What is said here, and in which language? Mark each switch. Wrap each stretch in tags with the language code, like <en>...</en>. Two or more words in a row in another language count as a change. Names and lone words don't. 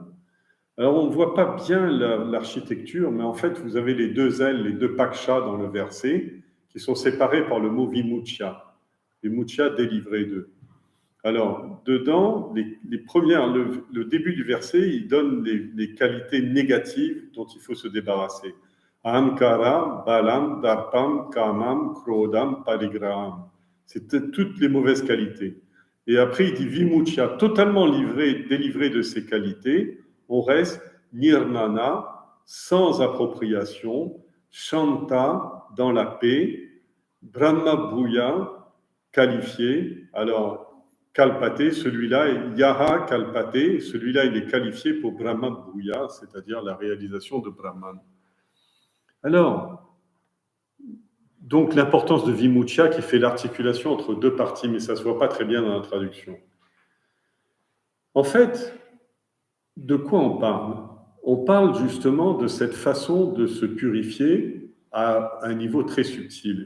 <fr>Alors, on ne voit pas bien l'architecture, mais en fait, vous avez les deux ailes, les deux pakshas dans le verset, qui sont séparés par le mot vimuchya. Vimuchya, délivré d'eux. Alors, dedans, les premières, le début du verset, il donne les qualités négatives dont il faut se débarrasser.</fr> <sa>Ahamkara, balam, darpam, kamam, krodam, parigraham.</sa> <fr>C'est toutes les mauvaises qualités. Et après, il dit vimuchya, totalement délivré de ces qualités. On reste nirmana, sans appropriation, shanta, dans la paix,</fr> <sa>brahma bhuya,</sa> <fr>qualifié. Alors, kalpate, celui-là,</fr> <sa>yaha kalpate,</sa> <fr>celui-là, il est qualifié pour</fr> <sa>brahma bhuya,</sa> <fr>c'est-à-dire la réalisation de Brahman. Alors, donc l'importance de vimuchya qui fait l'articulation entre deux parties, mais ça ne se voit pas très bien dans la traduction. En fait, de quoi on parle ? On parle justement de cette façon de se purifier à un niveau très subtil.</fr>